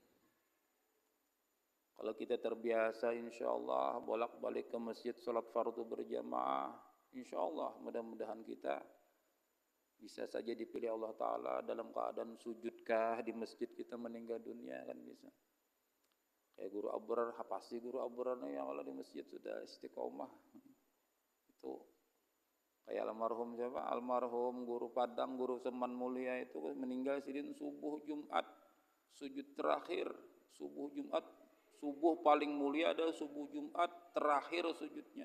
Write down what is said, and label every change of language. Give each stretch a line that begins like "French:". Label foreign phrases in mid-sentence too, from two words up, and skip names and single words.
Indonesian: Kalau kita terbiasa insyaallah bolak-balik ke masjid salat fardu berjamaah, insyaallah mudah-mudahan kita bisa saja dipilih Allah Ta'ala dalam keadaan sujudkah di masjid kita meninggal dunia, kan bisa. Kayak guru abrar, pasti guru abrarnya yang kalau di masjid sudah istiqomah. Itu kayak almarhum siapa? Almarhum guru Padang, guru Seman Mulia itu meninggal sidin subuh Jumat, sujud terakhir subuh Jumat. Subuh paling mulia adalah subuh Jumat terakhir sujudnya.